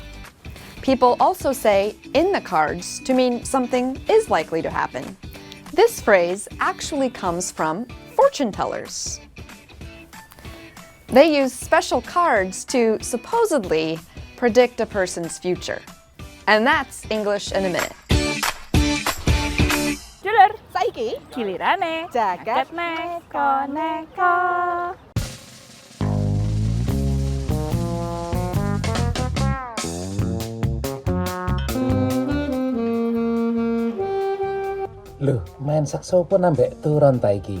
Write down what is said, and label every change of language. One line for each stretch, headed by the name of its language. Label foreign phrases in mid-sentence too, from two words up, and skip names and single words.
English: People also say in the cards to mean something is likely to happen. This phrase actually comes from fortune tellers. They use special cards to supposedly predict a person's future. And that's English in a Minute.
Javanese: Julur, saiki gilirane jagat neko-neko. Loh, main saksofon ambek turun ta iki.